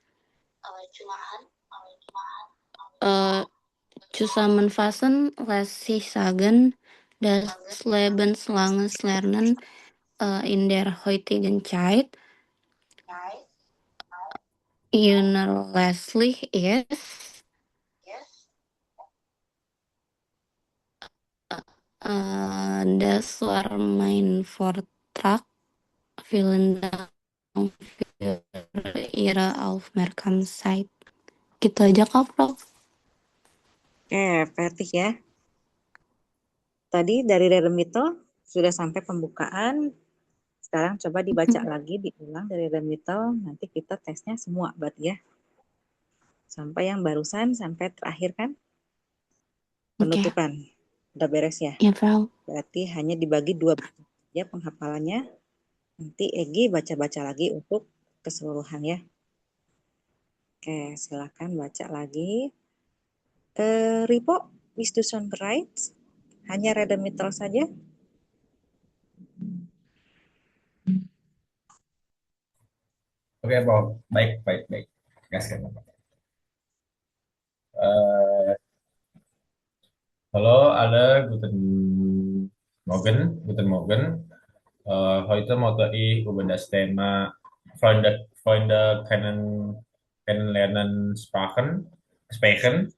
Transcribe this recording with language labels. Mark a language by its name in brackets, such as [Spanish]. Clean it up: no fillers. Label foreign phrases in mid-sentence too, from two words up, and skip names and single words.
[German] zusammenfassen lässt sich sagen, das lebenslanges Lernen in der heutigen Zeit unerlässlich ist. Das war mein Vortrag. Vielen Dank für Ihre Aufmerksamkeit. [Indonesian] Gitu aja Kak, Prof. Oke, Ferti ya. Tadi dari Redemittel sudah sampai pembukaan. Sekarang coba dibaca lagi, diulang dari Redemittel. Nanti kita tesnya semua, berarti ya. Sampai yang barusan, sampai terakhir kan? Penutupan. Udah beres ya? Ya, Frau. Berarti hanya dibagi 2 ya penghafalannya. Nanti Egi baca-baca lagi untuk keseluruhan ya. Oke, silakan baca lagi. Ripo, [English] is to sound right? [Indonesian] Hanya Redemittel saja? Oke, Bob. Baik, baik, baik. Gaskan. [German] Eh, Hallo alle, guten Morgen. Heute möchte ich über das Thema Freunde kennenlernen sprechen.